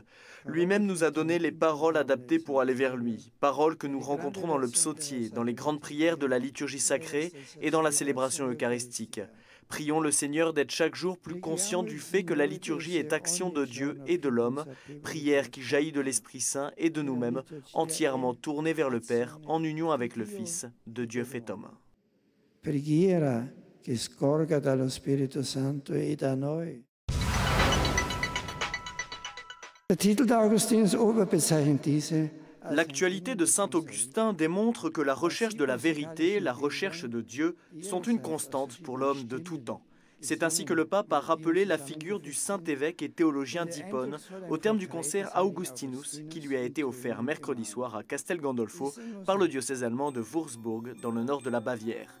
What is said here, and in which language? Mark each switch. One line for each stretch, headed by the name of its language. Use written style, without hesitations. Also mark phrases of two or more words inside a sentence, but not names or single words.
French: Lui-même nous a donné les paroles adaptées pour aller vers lui, paroles que nous rencontrons dans le psautier, dans les grandes prières de la liturgie sacrée et dans la célébration eucharistique. Prions le Seigneur d'être chaque jour plus conscient du fait que la liturgie est action de Dieu et de l'homme, prière qui jaillit de l'Esprit Saint et de nous-mêmes, entièrement tournée vers le Père, en union avec le Fils, de Dieu fait homme.
Italian: Preghiera che scorga dallo Spirito Santo e da noi.
German: Der Titel der Augustinusoper bezeichnet diese.
French: L'actualité de saint Augustin démontre que la recherche de la vérité, la recherche de Dieu, sont une constante pour l'homme de tout temps. C'est ainsi que le pape a rappelé la figure du saint évêque et théologien d'Hippone au terme du concert Augustinus qui lui a été offert mercredi soir à Castel Gandolfo par le diocèse allemand de Würzburg dans le nord de la Bavière.